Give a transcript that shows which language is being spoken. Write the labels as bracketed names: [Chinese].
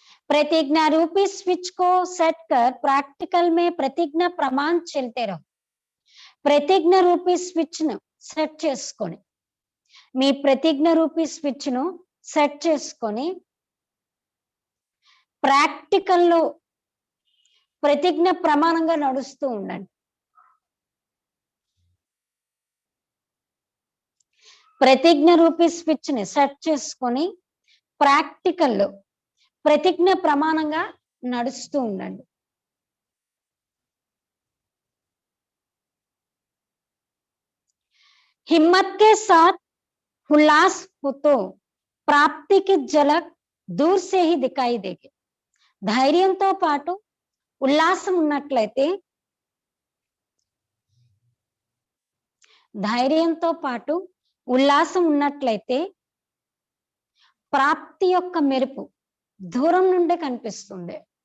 [Hindi] प्रतिज्ञा रूपी स्विच को सेट कर प्रैक्टिकल में प्रतिज्ञा प्रमाण चलते रहो. [Telugu] ప్రతిజ్ఞ రూపీ స్విచ్ ను సెట్ చేసుకొని, మీ ప్రతిజ్ఞ రూపీ స్విచ్ ను సెట్ చేసుకొని ప్రాక్టికల్లో ప్రతిజ్ఞ ప్రమాణంగా నడుస్తూ ఉండండి. ప్రతిజ్ఞ రూపీ స్విచ్ ని సెట్ చేసుకొని ప్రాక్టికల్లో ప్రతిజ్ఞ ప్రమాణంగా నడుస్తూ ఉండండి. [Hindi] हिम्मत के साथ उल्लास हो तो प्राप्ति की झलक दूर से ही दिखाई देगी. [Telugu] ధైర్యంతో పాటు ఉల్లాసం ఉన్నట్లయితే, ధైర్యంతో పాటు ఉల్లాసం ఉన్నట్లయితే ప్రాప్తి యొక్క మెరుపు దూరం నుండే కనిపిస్తుంది.